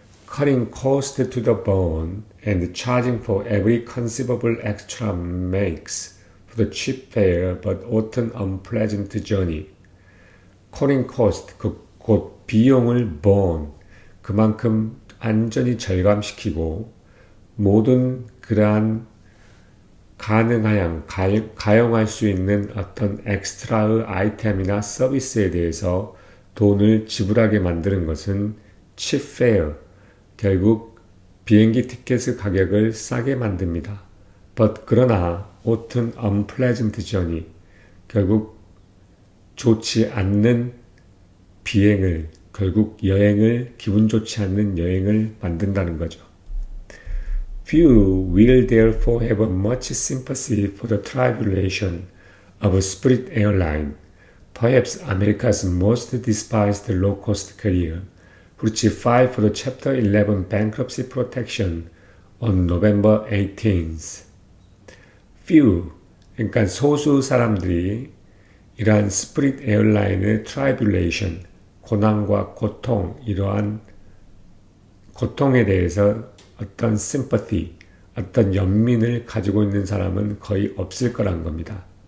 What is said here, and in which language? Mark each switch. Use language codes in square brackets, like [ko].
[en] Cutting cost to the bone and charging for every conceivable extra makes for the cheap fare but often unpleasant journey. Cutting cost, [ko] 곧 비용을 burn, 그만큼 안전히 절감시키고 모든 그러한 가용할 수 있는 어떤 엑스트라의 아이템이나 서비스에 대해서 돈을 지불하게 만드는 것은 [en] cheap fare, [ko] 결국 비행기 티켓의 가격을 싸게 만듭니다. 그러나 [en] often unpleasant journey, [ko] 결국 좋지 않는 비행을, 결국 기분 좋지 않는 여행을 만든다는 거죠. [en] Few will therefore have much sympathy for the tribulation of Spirit Airline, perhaps America's most despised low-cost carrier, which filed for the Chapter 11 bankruptcy protection on November 18th. [ko] Few, 그러니까 소수 사람들이 이러한 스프릿 에어라인의 tribulation, 고난과 고통, 이러한 고통에 대해서 어떤 sympathy, 어떤 연민을 가지고 있는 사람은 거의 없을 거란 겁니다.